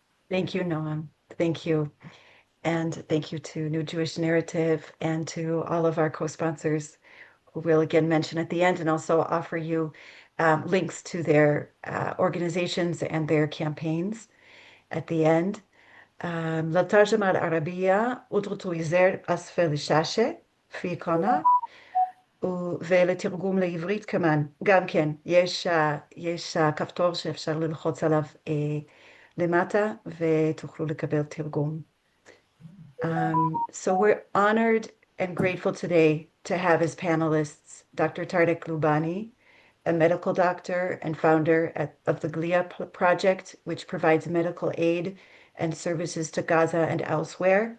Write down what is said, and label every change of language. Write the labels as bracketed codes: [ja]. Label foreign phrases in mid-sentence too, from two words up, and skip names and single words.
[en] Thank you, Noam. Thank you. And thank you to New Jewish Narrative and to all of our co-sponsors who we'll again mention at the end, and also offer you links to their organizations and their campaigns at the end. [ar] للترجمة العربية اضغطوا زر أسفل الشاشة في قناة [he] ולתרגום לעברית כמן, גם כן, יש כפתור שאפשר ללחוץ עליו למטה ותוכלו לקבל תרגום. [en] So we're honored and grateful today to have as panelists Dr. TAREK LOUBANI, a medical doctor and founder of the Glia project, which provides medical aid and services to Gaza and elsewhere.